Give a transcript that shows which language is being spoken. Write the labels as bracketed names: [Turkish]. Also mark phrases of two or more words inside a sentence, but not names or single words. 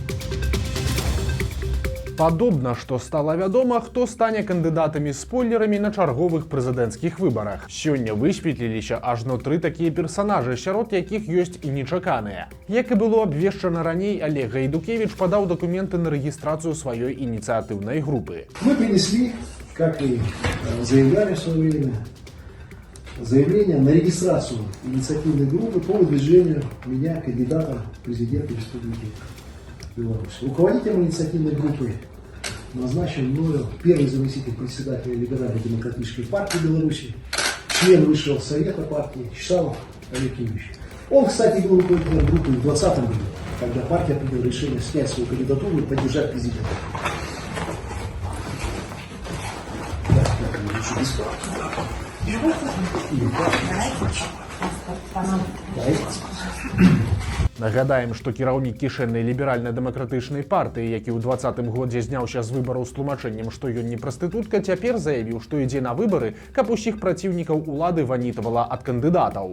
[Belarusian] Падобна, што стала вядома, хто стане кандыдатамі-спойлерамі на чарговых прэзідэнцкіх выбарах. Сёння высветліліся ажно 3 такія персанажы, сярод якіх ёсць і нечаканыя. Як і было абвешчана раней, Олег Гайдукевич падаў дакументы на рэгістрацыю сваёй ініцыятыўнай групы. [Russian] Мы принесли, как и заявляли в свое время, заявление на регистрацию инициативной группы по выдвижению меня кандидата в президенты Республики Беларусь. Руководителем инициативной группы назначен мною первый заместитель председателя Либерально-демократической партии Беларуси, член Высшего совета партии Чесалов Олег Юрьевич. Он, кстати, был руководителем группы в 2020 году, когда партия приняла решение снять свою кандидатуру и поддержать президента. [Belarusian] Нагадаем, што кіраўнік кішэннай ліберальна-дэмакратычнай партыі, які ў 2020 годзе зняўся з выбараў з тлумачэннем, што ён не прастытутка, цяпер заявіў, што ідзе на выбары, каб усіх праціўнікаў улады ванітавала ад кандыдатаў.